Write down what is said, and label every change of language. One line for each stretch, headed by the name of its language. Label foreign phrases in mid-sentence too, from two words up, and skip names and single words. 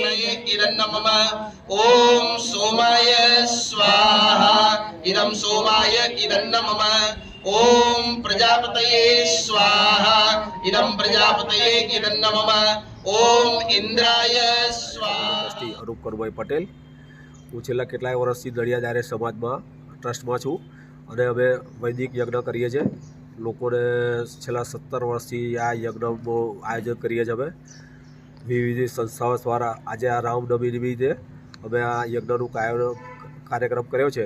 Sanskrit: इदन्नमम ॐ सोमाय स्वाहा इदं सोमाय इदन्नमम ॐ प्रजापतये स्वाहा इदं प्रजापतये इदन्नमम ॐ इंद्राय स्वाहा।
Gujarati: ટ્રસ્ટી અનુપ કરભાઈ પટેલ। હું છેલ્લા કેટલાય વર્ષથી નડિયાદ આર્ય સમાજમાં ટ્રસ્ટમાં છું અને અમે વૈદિક યજ્ઞ કરીએ છીએ। લોકોને છેલ્લા 17 વર્ષથી આ યજ્ઞનું આયોજન કરીએ છીએ અમે વિવિધ સંસ્થાઓ દ્વારા। આજે આ રામનવમી નિમિત્તે અમે આ યજ્ઞનું કાર્યક્રમ કર્યો છે।